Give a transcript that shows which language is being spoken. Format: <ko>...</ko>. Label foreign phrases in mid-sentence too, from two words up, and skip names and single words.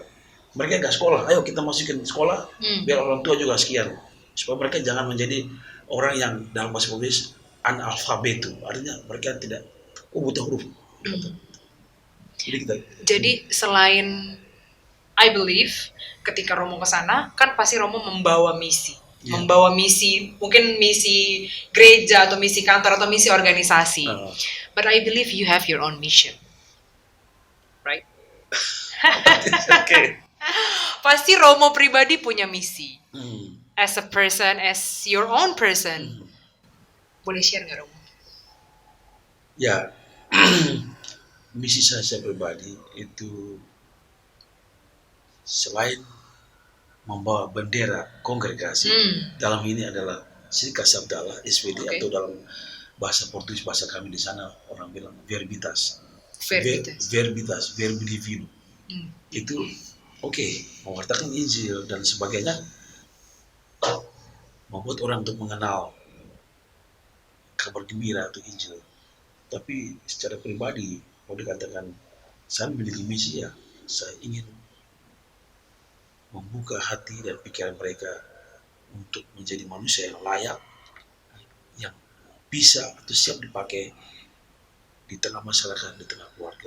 <id>Mereka nggak sekolah, ayo kita masukin sekolah, biar orang tua juga sekian, supaya mereka jangan menjadi orang yang dalam bahasa Portugis analfabetu, artinya mereka tidak buta huruf. Jadi selain</id> <en>I believe</en> <id>ketika Romo ke sana kan pasti Romo membawa misi.</id> <en>Yeah.</en> <id>Membawa misi, mungkin misi gereja atau misi kantor atau misi organisasi.</id> <en>But I believe you have your own mission. Right? Okay.</en> <id>Pasti Romo pribadi punya misi.</id> <en>As a person, as your own person.</en> <id>Boleh share nggak, Romo? Ya, misi saya pribadi itu selain membawa bendera kongregasi, dalam ini adalah Serikat Sabda Allah SPD, atau dalam bahasa Portugis, bahasa kami di sana orang bilang verbitas. Verbitas,</id> <pt>verbo divino.</pt> <id>Itu mewartakan Injil dan sebagainya, membuat orang untuk mengenal kabar gembira atau Injil. Tapi secara pribadi, mau dikatakan saya memiliki misi, ya, saya ingin membuka hati dan pikiran mereka untuk menjadi manusia yang layak, yang bisa atau siap dipakai di tengah masyarakat, di tengah keluarga.</id>